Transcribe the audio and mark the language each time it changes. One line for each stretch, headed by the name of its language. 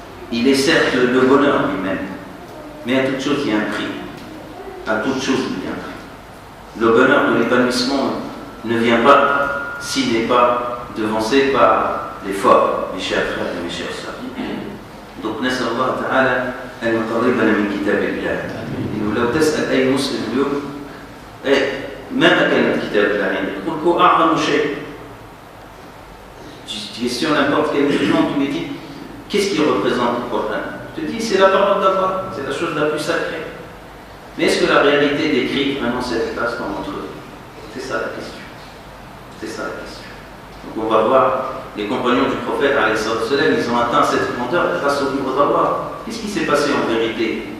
French: Il est certes le bonheur lui-même. Mais à toute chose, il y a un prix. À toute chose, il y a un prix. Le bonheur de l'épanouissement ne vient pas s'il n'est pas devancé par l'effort, mes chers frères et mes chères sœurs.
Arabic: Donc, نسأل الله تعالى أن يقربنا من كتاب الله. إنه لو تسأل أي مسلم اليوم ما كان كتاب الله عندك؟ يقول هو أعظم شيء.
French: Tu questionnes n'importe quel musulman, tu lui dis qu'est-ce qui représente le Coran? Je te dis c'est la parole d'Allah, c'est la chose la plus sacrée. Mais est-ce que la réalité décrit vraiment cette place dans notre vie? C'est ça la question. C'est ça la question. Donc on va voir les compagnons du prophète, ils ont atteint cette grandeur grâce au livre d'Allah. Qu'est-ce qui s'est passé en vérité